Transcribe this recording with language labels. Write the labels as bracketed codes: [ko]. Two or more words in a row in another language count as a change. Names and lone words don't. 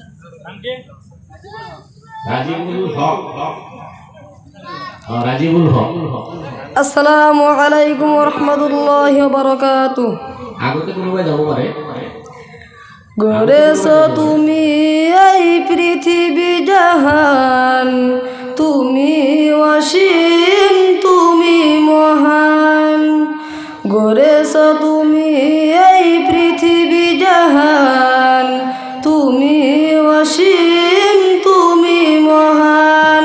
[as] রাজিবুল হক। রাজিবুল হক। [ar] السلام عليكم ورحمة الله وبركاته. [as] আগতে কোনোবাই যাব পাৰে। [bn] গড়েছো তুমি এই পৃথিবী জাহান, তুমি অসীম তুমি মহান। গড়েছো তুমি এই পৃথিবী জাহান, তুমি অসীম তুমি মহান।